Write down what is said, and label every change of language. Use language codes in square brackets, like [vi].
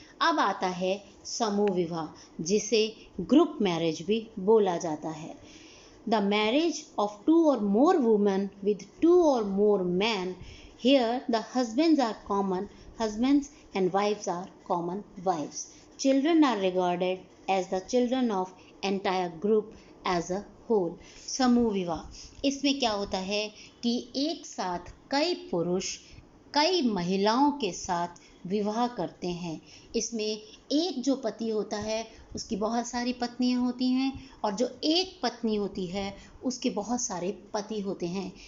[hi] अब आता है समूह विवाह, जिसे ग्रुप मैरिज भी बोला जाता है। [en] The marriage of two or more women with two or more man, here the husbands are common husbands and wives are common wives. Children are regarded as the children of entire group as a whole. [hi] समूह विवाह, इसमें क्या होता है कि एक साथ कई पुरुष कई महिलाओं के साथ विवाह करते हैं। इसमें एक जो पति होता है उसकी बहुत सारी पत्नियां होती हैं, और जो एक पत्नी होती है उसके बहुत सारे पति होते हैं।